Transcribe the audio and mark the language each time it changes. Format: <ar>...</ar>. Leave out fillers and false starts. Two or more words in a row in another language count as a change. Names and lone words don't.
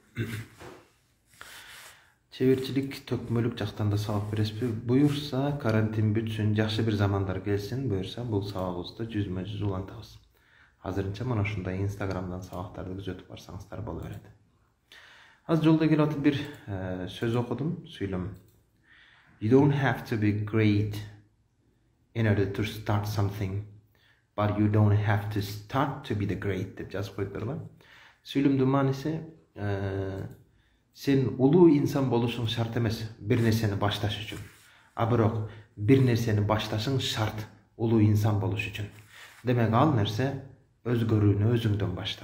<ky>Чеберчилик төкмөлүк жактан да сабак бересизби? Буюрса, карантин бүтсүн, жакшы бир замандар келсин, буюрса бул сабагыбызды жүзмө-жүз улантабыз. Азырынча мына ушундай Инстаграмдан сабактарды күзөтүп барсаңыздар боло берет. Аз жолдо келип атып бир сөз окудум, сүйлөм.</ky> <en>You don't have to be great in order to start something, but you don't have to start to be the great</en> <ky>деп жазып коюптур да. Сүйлөмдүн мааниси сен улуу инсан болушуң шарт эмес бир нерсени башташ үчүн. А бирок бир нерсени башташың шарт улуу инсан болуш үчүн. Демек ал нерсе өзгөрүүнү өзүңдөн башта.</ky>